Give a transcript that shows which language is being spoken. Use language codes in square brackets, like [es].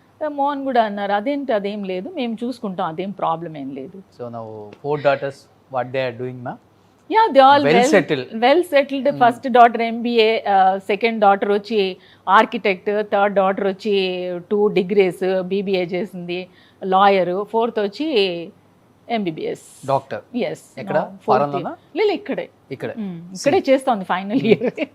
[te] మోహన్ కూడా అన్నారు అదేంటి, అదేం లేదు, మేము చూసుకుంటాం, అదేం ప్రాబ్లం ఏం లేదు. [en] So now 4 daughters, what they are doing ma? Yeah, they all well settled. First daughter MBA, second daughter [te] వచ్చి [en] Architect, third daughter వచ్చి 2 degrees BBA చేసింది, lawyer. 4th వచ్చి MBBS డాక్టర్. ఎస్. [te] ఎక్కడ? ఫారెన్లోనా? లేదు, ఇక్కడే చేస్తోంది ఫైనల్ ఇయర్.